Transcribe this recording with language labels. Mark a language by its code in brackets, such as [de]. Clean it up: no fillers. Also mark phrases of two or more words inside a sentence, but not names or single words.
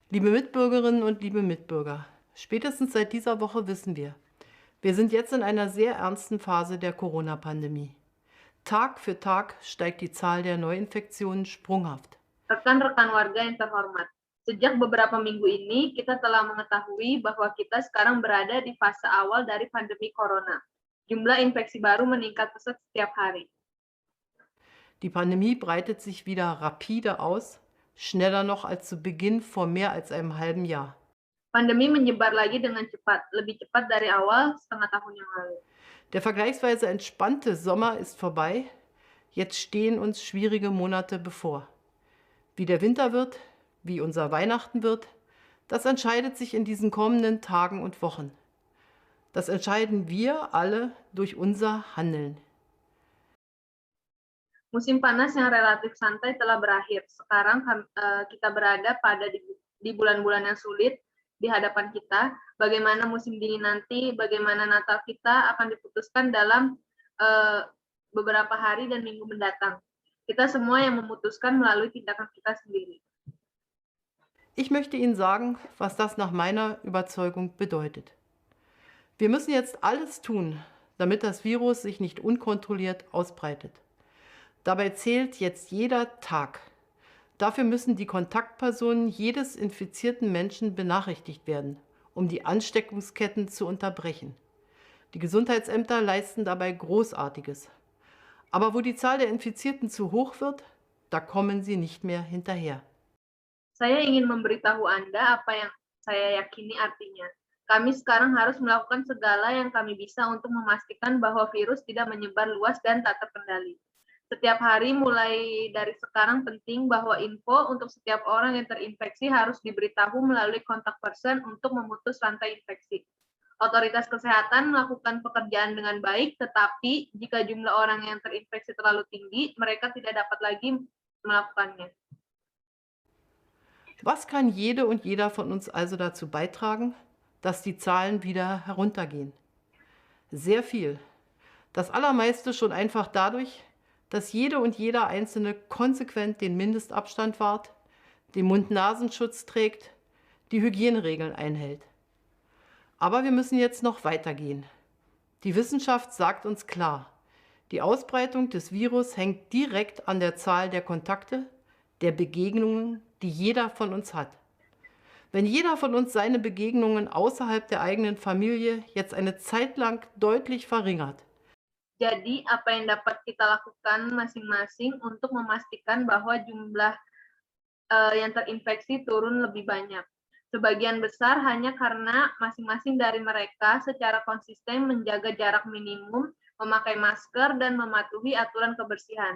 [de] Liebe Mitbürgerinnen und liebe Mitbürger, spätestens seit dieser Woche wissen wir sind jetzt in einer sehr ernsten Phase der Corona-Pandemie. Tag für Tag steigt die Zahl der Neuinfektionen sprunghaft. [id] Rekan-rekan warga yang terhormat, sejak beberapa minggu ini kita telah mengetahui bahwa kita sekarang berada di fase awal dari pandemi corona. Jumlah infeksi baru meningkat pesat setiap hari. [de] Die Pandemie breitet sich wieder rapide aus, schneller noch als zu Beginn vor mehr als einem halben Jahr. [id] Pandemi menyebar lagi dengan cepat, lebih cepat dari awal setengah tahun yang lalu. [de] Der vergleichsweise entspannte Sommer ist vorbei, jetzt stehen uns schwierige Monate bevor. Wie der Winter wird, wie unser Weihnachten wird, das entscheidet sich in diesen kommenden Tagen und Wochen. Das entscheiden wir alle durch unser Handeln. [id] Musim panas yang relatif santai telah berakhir. Sekarang kita berada di bulan-bulan yang sulit di hadapan kita. Bagaimana musim dingin nanti, bagaimana Natal kita akan diputuskan dalam beberapa hari dan minggu mendatang. Kita semua yang memutuskan melalui tindakan kita sendiri. [de] Ich möchte Ihnen sagen, was das nach meiner Überzeugung bedeutet. Wir müssen jetzt alles tun, damit das Virus sich nicht unkontrolliert ausbreitet. Dabei zählt jetzt jeder Tag. Dafür müssen die Kontaktpersonen jedes infizierten Menschen benachrichtigt werden, um die Ansteckungsketten zu unterbrechen. Die Gesundheitsämter leisten dabei Großartiges. Aber wo die Zahl der Infizierten zu hoch wird, da kommen sie nicht mehr hinterher. [id] Saya ingin memberitahu Anda apa yang saya yakini artinya. Kami sekarang harus melakukan segala yang kami bisa untuk memastikan bahwa virus tidak menyebar luas dan tak terkendali. Setiap hari mulai dari sekarang penting bahwa info untuk setiap orang yang terinfeksi harus diberitahu melalui kontak person untuk memutus rantai infeksi. Otoritas kesehatan melakukan pekerjaan dengan baik, tetapi jika jumlah orang yang terinfeksi terlalu tinggi, mereka tidak dapat lagi melakukannya. [de] Was kann jede und jeder von uns also dazu beitragen, dass die Zahlen wieder heruntergehen? Sehr viel. Das Allermeiste schon einfach dadurch, dass jede und jeder Einzelne konsequent den Mindestabstand wahrt, den Mund-Nasenschutz trägt, die Hygieneregeln einhält. Aber wir müssen jetzt noch weitergehen. Die Wissenschaft sagt uns klar, die Ausbreitung des Virus hängt direkt an der Zahl der Kontakte, der Begegnungen, die jeder von uns hat. Wenn jeder von uns seine Begegnungen außerhalb der eigenen Familie jetzt eine Zeit lang deutlich verringert, [id] Jadi, apa yang dapat kita lakukan masing-masing untuk memastikan bahwa jumlah yang terinfeksi turun lebih banyak. Sebagian besar hanya karena masing-masing dari mereka secara konsisten menjaga jarak minimum, memakai masker, dan mematuhi aturan kebersihan.